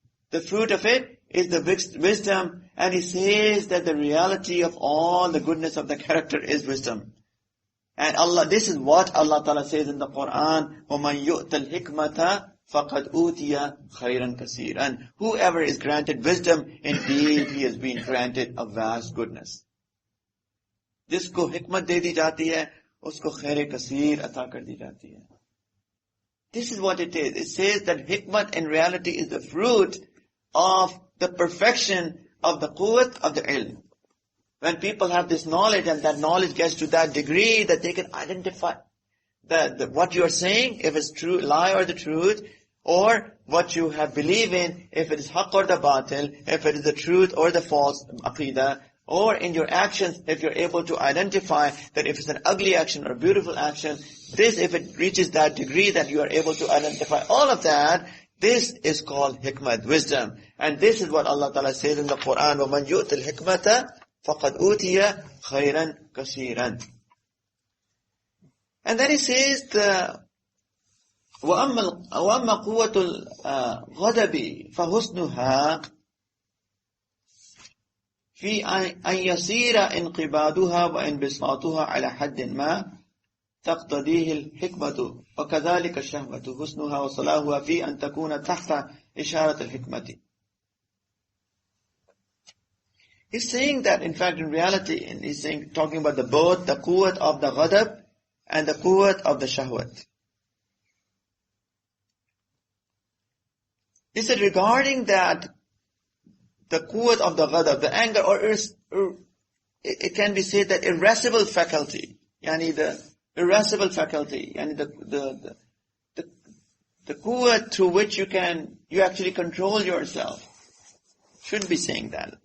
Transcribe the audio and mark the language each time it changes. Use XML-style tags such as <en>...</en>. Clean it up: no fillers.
<en>The fruit of it is the wisdom. And he says that the reality of all the goodness of the character is wisdom. And this is what Allah Ta'ala says in the Quran,</en> <ar>وَمَنْ يُؤْتَ الْحِكْمَةَ فَقَدْ أُوتِيَ خَيْرًا كَثِيرًا.</ar> <en>Whoever is granted wisdom, indeed he has been granted a vast goodness.</en> <hi>जिसको हिकमत दे दी जाती है, उसको खैर कसीर अता कर दी जाती है.</hi> <en>This is what it is. It says that hikmat in reality is the fruit of the perfection of the quwwat of the ilm. When people have this knowledge and that knowledge gets to that degree that they can identify what you are saying, if it's true, lie or the truth, or what you have believed in, if it is haqq or the batil, if it is the truth or the false aqidah, or in your actions, if you're able to identify that if it's an ugly action or a beautiful action, this, if it reaches that degree that you are able to identify all of that, this is called hikmat, wisdom. And this is what Allah Ta'ala says in the Quran,</en> <ar>وَمَنْ يُؤْتِ الْحِكْمَةَ فَقَدْ أُوتِيَ خَيْرًا كَثِيرًا.</ar> <en>And then he says,</en> <ar>وَأَمَّا قُوَّةُ الْغَضَبِ فَحُسْنُهَا في أن يصير انقباضها وانبساطها على حد ما تقتضيه الحكمة وكذلك الشهوة حسنها وصلاحها في أن تكون تحت إشارة الحكمة.</ar> <en>He's saying that, in fact, in reality, he's saying, talking about both the quwwat of the ghadab and the quwwat of the shahwat. He said, regarding that, the quwwat of the ghadab, the anger, or it can be said that irascible faculty, yani the irascible faculty, yani the quwwat through which you actually control yourself. Shouldn't be saying that.</en>